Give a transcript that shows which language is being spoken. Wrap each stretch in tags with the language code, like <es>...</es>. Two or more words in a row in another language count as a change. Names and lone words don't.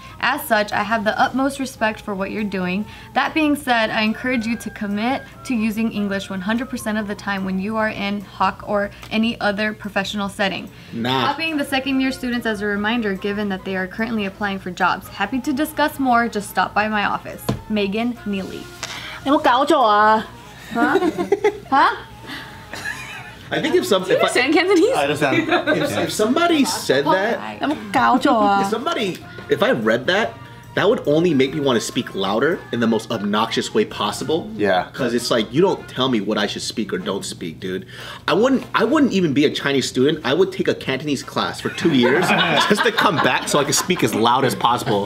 <en>As such, I have the utmost respect for what you're doing. That being said, I encourage you to commit to using English 100% of the time when you are in Hawk or any other professional setting. Nah. Copying the second year students as a reminder given that they are currently applying for jobs. Happy to discuss more, just stop by my office. Megan Neely.</en> <yue>有冇搞錯啊？</yue> <en>Huh? I think if Understand Cantonese? I understand. if somebody said that,</en> <yue>有冇搞錯啊？</yue> <en>if I read that, that would only make me want to speak louder in the most obnoxious way possible. Yeah. Because it's like, you don't tell me what I should speak or don't speak, dude. I wouldn't even be a Chinese student. I would take a Cantonese class for 2 years just to come back so I could speak as loud as possible.</en>